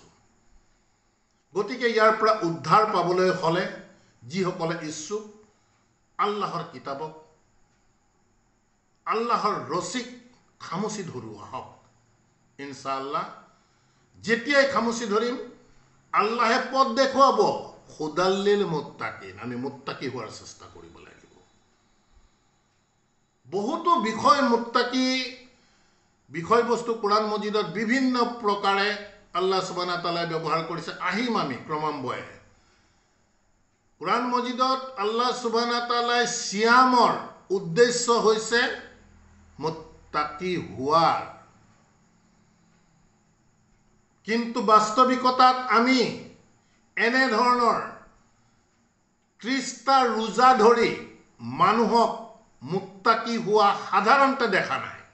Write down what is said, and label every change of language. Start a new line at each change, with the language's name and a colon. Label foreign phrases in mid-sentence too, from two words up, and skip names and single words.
Assamese: গতিকে ইয়াৰ পৰা উদ্ধাৰ পাবলৈ হ'লে যিসকলে ইচ্ছুক, আল্লাহৰ কিতাপক, আল্লাহৰ ৰচিক খামুচি ধৰো আহক। ইনশাআল্লাহ যেতিয়াই খামুচি ধৰিম, আল্লাহে পথ দেখুৱাব,
Arabic: هدى للمتقين,
Assamese: আমি মুত্তাকি হোৱাৰ চেষ্টা কৰিব লাগিব। বহুতো বিষয়বস্তু কোৰাণ মজিদত বিভিন্ন প্ৰকাৰে
Arabic: الله سبحانه وتعالى
Assamese: ব্যৱহাৰ কৰিছে। আহিম আমি ক্ৰমান্বয়ে। কোৰাণ মজিদত
Arabic: الله سبحانه وتعالى
Assamese: সিয়ামৰ উদ্দেশ্য হৈছে মুত্তাকি হোৱাৰ, কিন্তু বাস্তৱিকতাত আমি এনেধৰণৰ 30টা ৰোজা ধৰি মানুহক মুত্তাকি হোৱা সাধাৰণতে দেখা নাই।